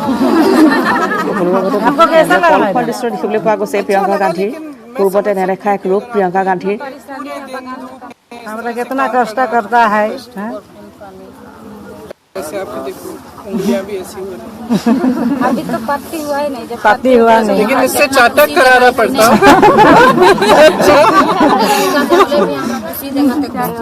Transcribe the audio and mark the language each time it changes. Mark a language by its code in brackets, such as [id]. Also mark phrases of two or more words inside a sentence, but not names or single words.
[as] কলফৰ দৃশ্য দেখিবলৈ পোৱা গৈছে প্ৰিয়ংকা গান্ধীৰ পূৰ্বতে নেদেখা এক ৰূপ প্ৰিয়ংকা গান্ধীৰ [hi] हमरा कितना कष्ट करता है ऐसे आप देखो उंगलियां भी ऐसी हो रही अभी तो पत्ती हुआ ही नहीं जब पति हुआ नहीं लेकिन इससे चाटक कराना पड़ता उसी जगह तक